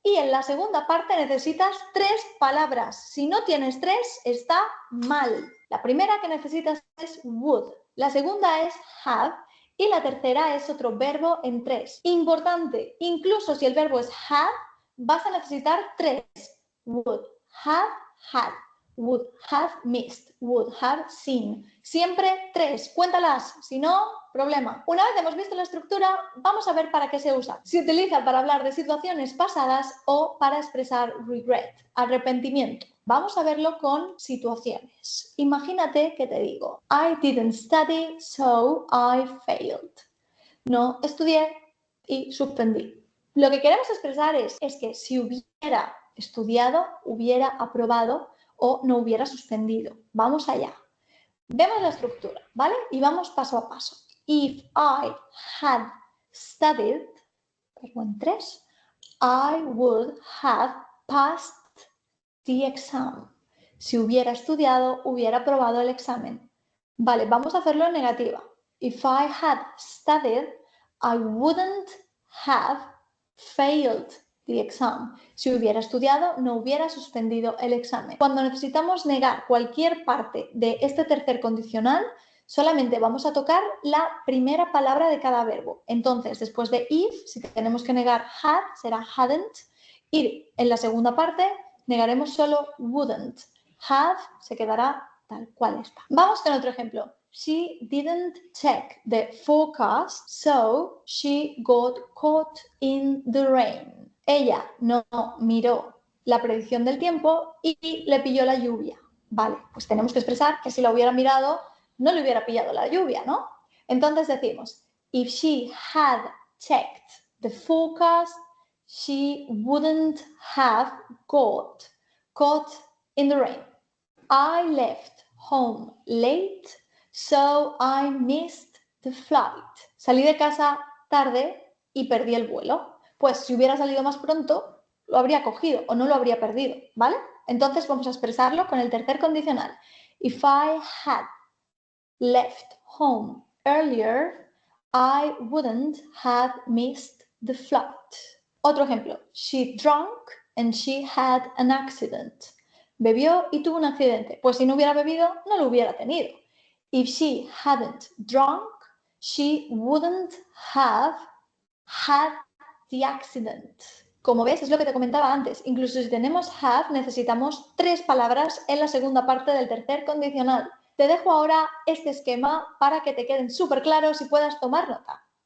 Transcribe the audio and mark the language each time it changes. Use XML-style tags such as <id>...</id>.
<es>Y en la segunda parte necesitas 3 palabras. Si no tienes 3, está mal. La primera que necesitas es would. La segunda es have. Y la tercera es otro verbo en 3. Importante, incluso si el verbo es had, vas a necesitar 3.</es> <en>Would, have, had. Would have missed, would have seen.</en> <es>Siempre 3, cuéntalas, si no, problema. Una vez hemos visto la estructura, vamos a ver para qué se usa. Se utiliza para hablar de situaciones pasadas o para expresar regret, arrepentimiento. Vamos a verlo con situaciones. Imagínate que te digo,</es> <en>I didn't study, so I failed.</en> <es>No estudié y suspendí. Lo que queremos expresar es que si hubiera estudiado, hubiera aprobado, o no hubiera suspendido. Vamos allá. Vemos la estructura, ¿vale? Y vamos paso a paso.</es> <en>If I had studied,</en> <es>verbo en 3,</es> <en>I would have passed the exam.</en> <es>Si hubiera estudiado, hubiera aprobado el examen. Vale, vamos a hacerlo en negativa.</es> <en>If I had studied, I wouldn't have failed the exam.</en> <es>Si hubiera estudiado, no hubiera suspendido el examen. Cuando necesitamos negar cualquier parte de este tercer condicional, solamente vamos a tocar la primera palabra de cada verbo. Entonces, después de if, si tenemos que negar had, será hadn't. Y en la segunda parte, negaremos solo wouldn't. Have se quedará tal cual está. Vamos con otro ejemplo.</es> <en>She didn't check the forecast, so she got caught in the rain.</en> <es>Ella no miró la predicción del tiempo y le pilló la lluvia. Vale, pues tenemos que expresar que si la hubiera mirado, no le hubiera pillado la lluvia, ¿no? Entonces decimos,</es> <en>if she had checked the forecast, she wouldn't have got caught in the rain. I left home late, so I missed the flight.</en> <es>Salí de casa tarde y perdí el vuelo. Pues si hubiera salido más pronto, lo habría cogido o no lo habría perdido, ¿vale? Entonces vamos a expresarlo con el tercer condicional.</es> <en>If I had left home earlier, I wouldn't have missed the flight.</en> <es>Otro ejemplo.</es> <en>She drank and she had an accident.</en> <es>bebió y tuvo un accidente. Pues si no hubiera bebido, no lo hubiera tenido.</es> <en>If she hadn't drunk, she wouldn't have had the accident.</en> <es>Como ves, es lo que te comentaba antes. Incluso si tenemos have, necesitamos 3 palabras en la segunda parte del tercer condicional. Te dejo ahora este esquema para que te queden súper claros y puedas tomar nota.</es>